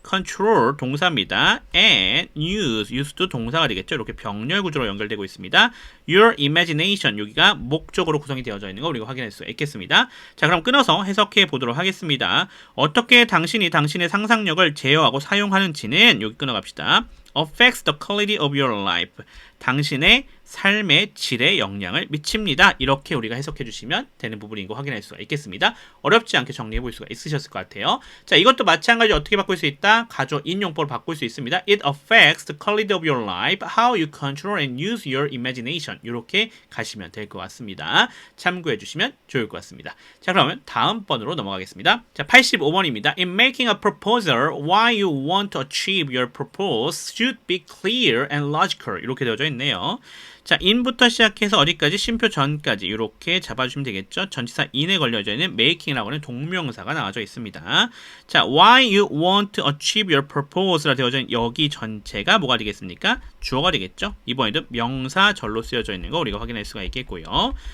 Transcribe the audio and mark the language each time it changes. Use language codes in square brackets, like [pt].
[ko] control 동사입니다. and use도 동사가 되겠죠. 이렇게 병렬 구조로 연결되고 있습니다. [en] your imagination, [ko] 여기가 목적으로 구성이 되어져 있는 거 우리가 확인할 수 있겠습니다. 자, 그럼 끊어서 해석해 보도록 하겠습니다. 어떻게 당신이 당신의 상상력을 제어하고 사용하는지는 여기 끊어갑시다. [en] affects the quality of your life, [ko] 당신의 삶의 질에 영향을 미칩니다. 이렇게 우리가 해석해 주시면 되는 부분인 거 확인할 수가 있겠습니다. 어렵지 않게 정리해 볼 수가 있으셨을 것 같아요. 자, 이것도 마찬가지로 어떻게 바꿀 수 있다? 가조 인용법으로 바꿀 수 있습니다. [en] It affects the quality of your life, how you control and use your imagination. [ko] 이렇게 가시면 될 것 같습니다. 참고해 주시면 좋을 것 같습니다. 자, 그러면 다음 번으로 넘어가겠습니다. 자, 85번입니다. [en] In making a proposal, why you want to achieve your purpose should be clear and logical. [ko] 이렇게 되어져 있네요. 자, in부터 시작해서 어디까지? 쉼표 전까지 이렇게 잡아주시면 되겠죠. 전치사 in에 걸려져 있는 making이라고 하는 동명사가 나와져 있습니다. 자, [en] why you want to achieve your purpose [ko] 라 되어져 있는 여기 전체가 뭐가 되겠습니까? 주어가 되겠죠. 이번에도 명사절로 쓰여져 있는 거 우리가 확인할 수가 있겠고요.